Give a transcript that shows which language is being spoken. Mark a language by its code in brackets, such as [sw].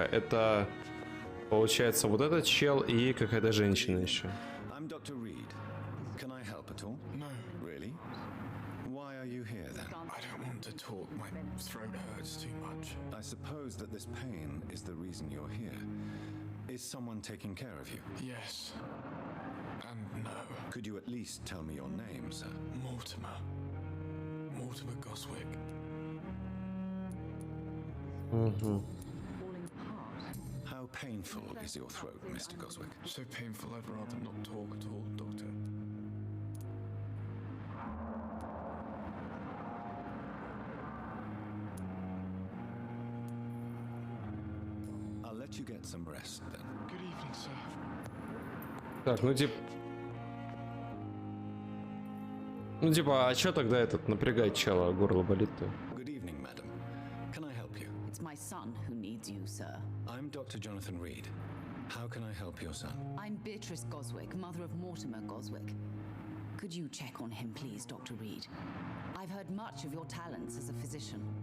[ru] Это, получается, вот этот чел и какая-то женщина еще. [en] I'm Dr. Reed. Can I help at all? No. Really? Why are are you here then? I don't want to talk. My throat hurts too much. I suppose that this pain is the reason you're here. Is someone taking care of you? Yes. And no. Could you at least tell me your name, sir? Mortimer. Mortimer Goswick. Угу. How painful is your throat, Mr. Goswick? So painful I'd rather not talk at all, Doctor. I'll let you get some rest then. Good evening, sir. [ru] Так, ну типа, а чё тогда этот напрягать чела, горло болит-то? [en] Good evening, madam. Can I help you? It's my son who needs you, sir. I'm Dr. Jonathan Reed. How can I help your son? I'm Beatrice Goswick, mother of Mortimer Goswick. Could you check on him, please, Dr. Reed? I've heard much of your talents as a physician.